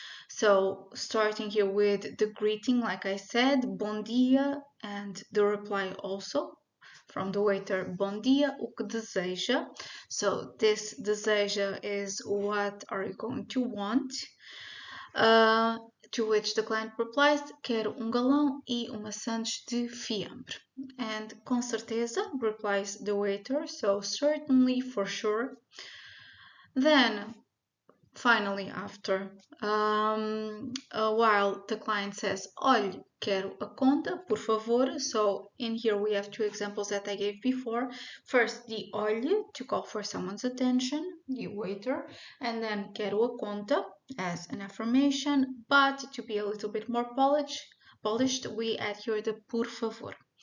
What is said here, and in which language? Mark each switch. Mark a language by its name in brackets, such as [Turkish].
[English] So starting here with the greeting, like I said, [Portuguese] bom dia, [English] and the reply also from the waiter, [Portuguese] bom dia, o que deseja? [English] So this deseja is what are you going to want? To which the client replies, [Portuguese] quero galão e uma sandes de fiambre. [English] And [Portuguese] com certeza [English] replies the waiter, so certainly, for sure. Then finally, after a while, the client says, [Portuguese] olhe, quero a conta, por favor. [English] So in here we have two examples that I gave before. First, the olhe, to call for someone's attention, the waiter, and then [Portuguese] quero a conta [English] as an affirmation, but to be a little bit more polished, we add here the [Portuguese] por favor.